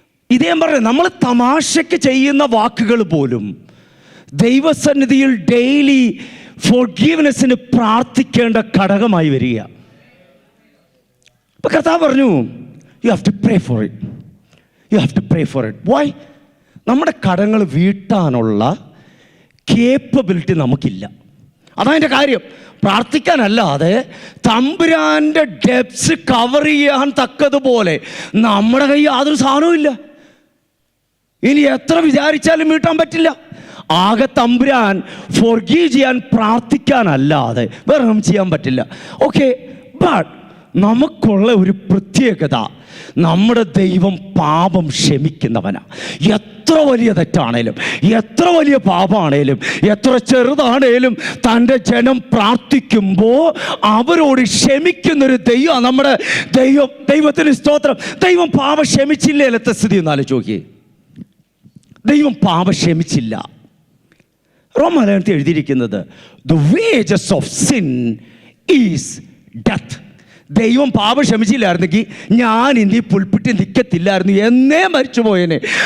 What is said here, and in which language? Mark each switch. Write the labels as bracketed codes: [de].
[ml] ഇതേ പറഞ്ഞു, നമ്മൾ തമാശയ്ക്ക് ചെയ്യുന്ന വാക്കുകൾ പോലും ദൈവസന്നിധിയിൽ ഡെയിലി ഫോർഗീവ്നെസ്സിന് പ്രാർത്ഥിക്കേണ്ട ഘടകമായി വരിക. ഇപ്പൊ കർത്താവ് പറഞ്ഞു, [en] you have to pray for it. Why? [ml] നമ്മുടെ കടങ്ങൾ വീട്ടാനുള്ള കേപ്പബിലിറ്റി നമുക്കില്ല. അതതിൻ്റെ കാര്യം. പ്രാർത്ഥിക്കാനല്ലാതെ തമ്പുരാൻ്റെ ഡെപ്സ് കവർ ചെയ്യാൻ തക്കതുപോലെ നമ്മുടെ കയ്യിൽ യാതൊരു സാധനവും ഇല്ല. ഇനി എത്ര വിചാരിച്ചാലും വീട്ടാൻ പറ്റില്ല. ആകെ തമ്പുരാൻ ഫോർഗീവ് ചെയ്യാൻ പ്രാർത്ഥിക്കാനല്ലാതെ വേറെ ഒന്നും ചെയ്യാൻ പറ്റില്ല. ഓക്കെ, ബട്ട് നമുക്കുള്ള ഒരു പ്രത്യേകത, നമ്മുടെ ദൈവം പാപം ക്ഷമിക്കുന്നവനാ. എത്ര വലിയ തെറ്റാണേലും, എത്ര വലിയ പാപമാണേലും, എത്ര ചെറുതാണേലും തൻ്റെ ജനം പ്രാർത്ഥിക്കുമ്പോൾ അവരോട് ക്ഷമിക്കുന്നൊരു ദൈവം നമ്മുടെ ദൈവം. ദൈവത്തിന് സ്തോത്രം. ദൈവം പാപം ക്ഷമിച്ചില്ലേ? അല്ലത്തെ സ്ഥിതി ഒന്ന് ആലോചിച്ച്. ദൈവം പാപം ക്ഷമിച്ചില്ല. റോമാലേഖനത്തിൽ എഴുതിയിരിക്കുന്നത്, [en] the wages of sin is death. [ml] ദൈവം പാപം ക്ഷമിച്ചില്ലായിരുന്നെങ്കിൽ ഞാൻ ഇനി പുൽപ്പിട്ട് നിൽക്കത്തില്ലായിരുന്നു, എന്നേ മരിച്ചു പോയേനെ.